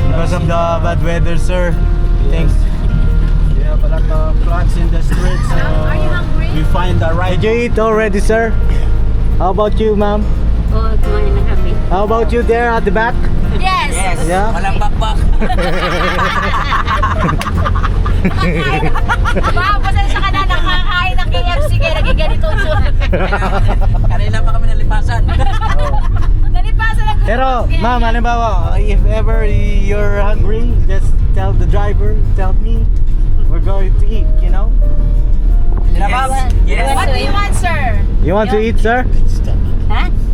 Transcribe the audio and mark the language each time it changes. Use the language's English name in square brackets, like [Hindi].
[English] Because of the bad weather, sir. Thanks. We have a lot of plants in the streets. Are you hungry? We find the right. Did you eat already, sir? Yeah. How about you, ma'am? [Filipino] Oo, kumain na kami. [English] How about you there at the back? Yes. Yeah? [Filipino] Walang bakbak. Wow, pasensya ka na, nakakain ng KFC kaya naging ganito ang suot. Kanina pa kami nalipasan. Nalipasan ang Pero, ma'am, halimbawa, [English] if ever you're hungry, just tell the driver, tell me, we're going to eat, you know? Yes. What do you want, sir? You want to eat, sir? Big stomach. Ha?